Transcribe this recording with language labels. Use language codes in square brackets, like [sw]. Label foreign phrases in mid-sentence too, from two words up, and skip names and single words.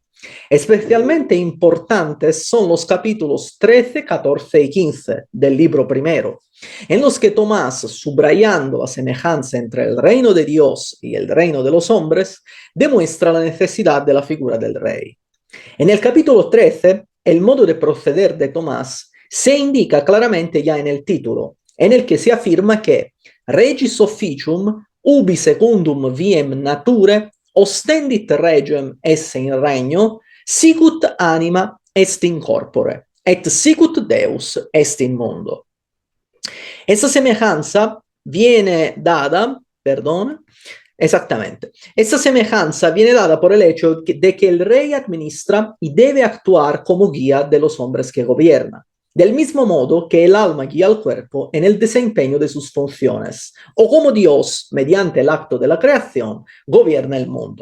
[es] Especialmente importantes son los capítulos 13, 14 y 15 del libro primero, en los que Tomás, subrayando la semejanza entre el reino de Dios y el reino de los hombres, demuestra la necesidad de la figura del rey. En el capítulo 13, el modo de proceder de Tomás se indica claramente ya en el título, en el que se afirma que [la] regis officium ubi secundum viem nature ostendit regem esse in regno, sicut anima est in corpore, et sicut Deus est in mundo. [es] Esta semejanza viene dada, perdón, exactamente. Esta semejanza viene dada por el hecho de que el rey administra y debe actuar como guía de los hombres que gobierna, del mismo modo que el alma guía al cuerpo en el desempeño de sus funciones, o como Dios, mediante el acto de la creación, gobierna el mundo.